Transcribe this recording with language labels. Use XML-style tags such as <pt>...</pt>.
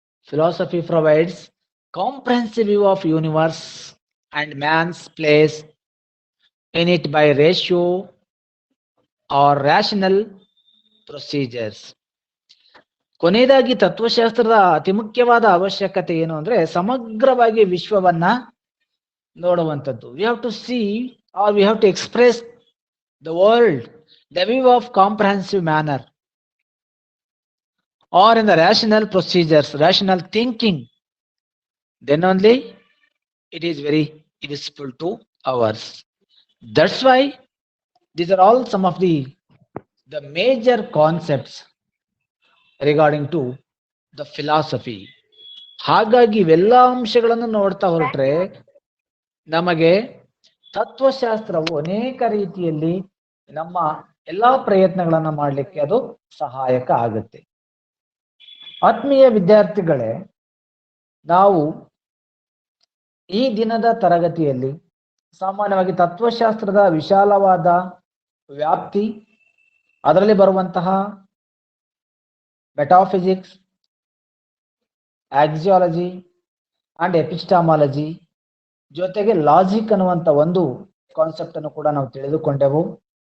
<en>Philosophy provides comprehensive view of universe and man's place in it by ratio or rational procedures.</en> <kn>ಕೊನೆಯದಾಗಿ ತತ್ವಶಾಸ್ತ್ರದ ಅತಿ ಮುಖ್ಯವಾದ ಅವಶ್ಯಕತೆ ಏನು ಅಂದ್ರೆ ಸಮಗ್ರವಾಗಿ ವಿಶ್ವವನ್ನ ನೋಡುವಂಥದ್ದು.</kn> <en>We have to see or we have to express the world the view of comprehensive manner or in the rational procedures, rational thinking, then only it is very useful to ours. That's why these are all some of the major concepts regarding to the philosophy.</en> <kn>ಹಾಗಾಗಿ ಇವೆಲ್ಲ ಅಂಶಗಳನ್ನು ನೋಡ್ತಾ ಹೊರಟ್ರೆ ನಮಗೆ ತತ್ವಶಾಸ್ತ್ರವು ಅನೇಕ ರೀತಿಯಲ್ಲಿ ನಮ್ಮ ಎಲ್ಲಾ ಪ್ರಯತ್ನಗಳನ್ನ ಮಾಡಲಿಕ್ಕೆ ಅದು ಸಹಾಯಕ ಆಗುತ್ತೆ. ಆತ್ಮೀಯ ವಿದ್ಯಾರ್ಥಿಗಳೇ, ನಾವು ಈ ದಿನದ ತರಗತಿಯಲ್ಲಿ ಸಾಮಾನ್ಯವಾಗಿ ತತ್ವಶಾಸ್ತ್ರದ ವಿಶಾಲವಾದ ವ್ಯಾಪ್ತಿ, ಅದರಲ್ಲಿ ಬರುವಂತಹ ಮೆಟಾಫಿಸಿಕ್ಸ್, ಆಕ್ಸಿಯಾಲಜಿ ಅಂಡ್ ಎಪಿಸ್ಟಾಮಾಲಜಿ ಜೊತೆಗೆ ಲಾಜಿಕ್ ಅನ್ನುವಂಥ ಒಂದು ಕಾನ್ಸೆಪ್ಟ್ ಅನ್ನು ಕೂಡ ನಾವು ತಿಳಿದುಕೊಂಡೆವು.</kn>